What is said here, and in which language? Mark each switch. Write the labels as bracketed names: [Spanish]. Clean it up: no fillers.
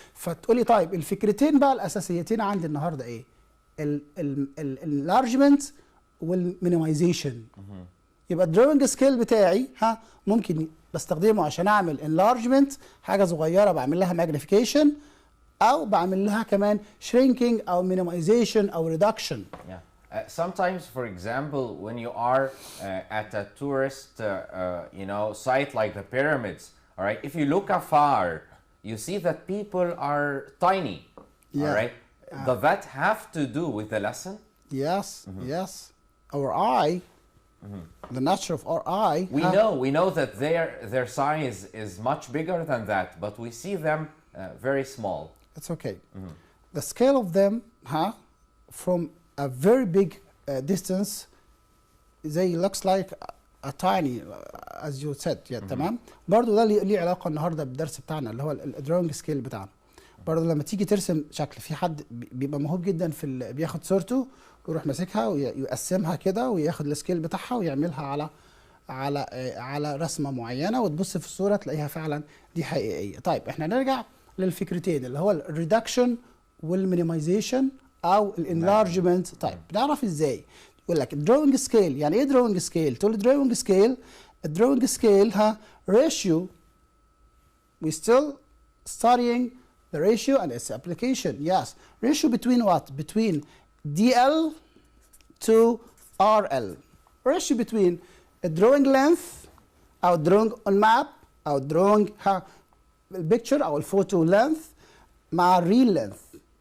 [Arabic] فتقولي طيب الفكرتين بقى الاساسيتين عندي النهارده ايه؟ الانلارجمنت والمينيمايزيشن. يبقى الدروينج سكيل بتاعي ممكن بستخدمه عشان اعمل انلارجمنت حاجه صغيره بعمل لها ماجنيفيكيشن، او بعمل لها كمان [English] shrinking او minimization او reduction. Sometimes, for example, when you are at a tourist site like the pyramids, all right, if you look afar you see that people are tiny. All right, does that have to do with the lesson? Yes. Yes, our eye, the nature of our eye, we know that their size is much bigger than that, but we see them very small. It's okay. The scale of them from a very big distance they looks like a tiny as you said. [Arabic] تمام. برضو ده ليه علاقه النهارده بالدرس بتاعنا اللي هو الدروينج سكيل بتاعنا. برضو لما تيجي ترسم شكل، في حد بيبقى موهوب جدا في بياخد صورته ويروح ماسكها ويقسمها كده وياخد السكيل بتاعها ويعملها على رسمه معينه، وتبص في الصوره تلاقيها فعلا دي حقيقيه. طيب احنا نرجع للفكرتين اللي هو الريدكشن والمينيمايزيشن او الانلارجمنت. طيب بنعرف ازاي؟ يقول لك الدروينج سكيل. يعني ايه دروينج سكيل؟ تقول دروينج سكيل، الدروينج سكيل ريشيو. [English] we still studying the ratio and its application. Yes, ratio between what? Between DL to RL. ratio between a drawing length او drawing on map او drawing [Arabic] البيكتشر او الفوتو [English] length مع real length.